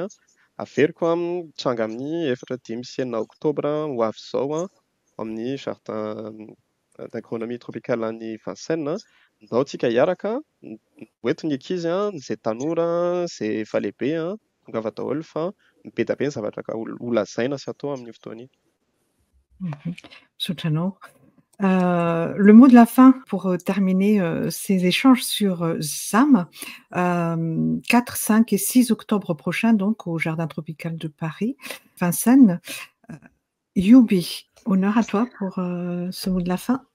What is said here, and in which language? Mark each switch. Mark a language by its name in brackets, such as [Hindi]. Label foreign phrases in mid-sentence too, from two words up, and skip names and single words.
[Malagasy] Averiko tranga amin'ny 4-5 oktobra ho avy izao amin'ny [French] jardin d'agronomie tropicale [Malagasy] any Vincennes. Ndao tsika hiaraka, hoento ny ankizy, izay tanora, izay efa lehibe, tongava daholo fa be dia be ny zavatra ka ho lazaina sy atao amin'ny fotoana iny. Misaotra anao. [French] Le mot de la fin pour terminer ces échanges sur ZAM, 4, 5 et 6 octobre prochain, donc au Jardin tropical de Paris, Vincennes. Youbi, honneur à toi pour ce mot de la fin.